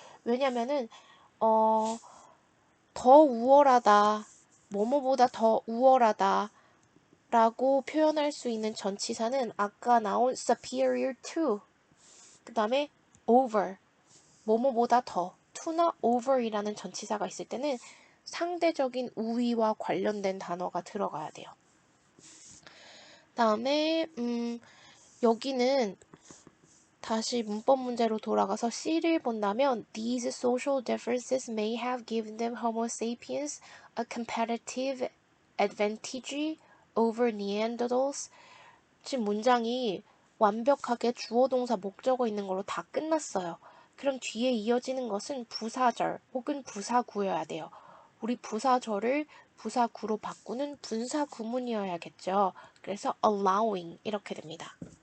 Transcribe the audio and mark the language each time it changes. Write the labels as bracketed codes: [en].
[ko] 왜냐면은 더 우월하다, 뭐뭐보다 더 우월하다 라고 표현할 수 있는 전치사는 아까 나온 superior to, 그 다음에 over, 뭐뭐보다 더, to나 over이라는 전치사가 있을 때는 상대적인 우위와 관련된 단어가 들어가야 돼요. 다음에 여기는 다시 문법 문제로 돌아가서 C를 본다면 [en] These social differences may have given them Homo sapiens a competitive advantage over Neanderthals. [ko] 지금 문장이 완벽하게 주어 동사 목적어 있는 걸로 다 끝났어요. 그럼 뒤에 이어지는 것은 부사절 혹은 부사구여야 돼요. 우리 부사절을 부사구로 바꾸는 분사구문이어야겠죠. 그래서 allowing 이렇게 됩니다.